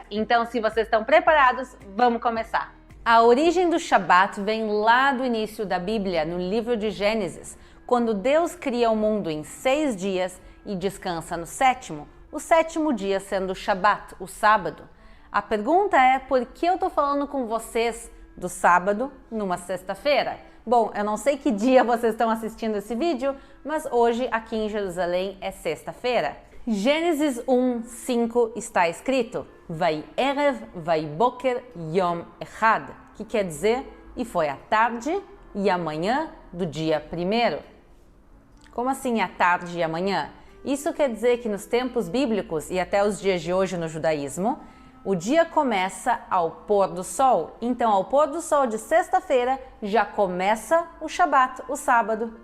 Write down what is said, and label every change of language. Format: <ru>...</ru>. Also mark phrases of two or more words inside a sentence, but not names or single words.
<pt>Então, se vocês estão preparados, vamos começar. A origem do Shabat vem lá do início da Bíblia, no livro de Gênesis, quando Deus cria o mundo em 6 dias e descansa no sétimo, o sétimo dia sendo o Shabat, o sábado. A pergunta é, por que eu estou falando com vocês do sábado numa sexta-feira? Bom, eu não sei que dia vocês estão assistindo esse vídeo, mas hoje aqui em Jerusalém é sexta-feira. Gênesis 1:5 está escrito:</pt> <he>ויהי ערב ויהי בוקר יום אחד,</he> <pt>que quer dizer, e foi a tarde e a manhã do dia primeiro. Como assim a tarde e a manhã? Isso quer dizer que nos tempos bíblicos e até os dias de hoje no judaísmo, o dia começa ao pôr do sol. Então, ao pôr do sol de sexta-feira, já começa o Shabat, o sábado.</pt>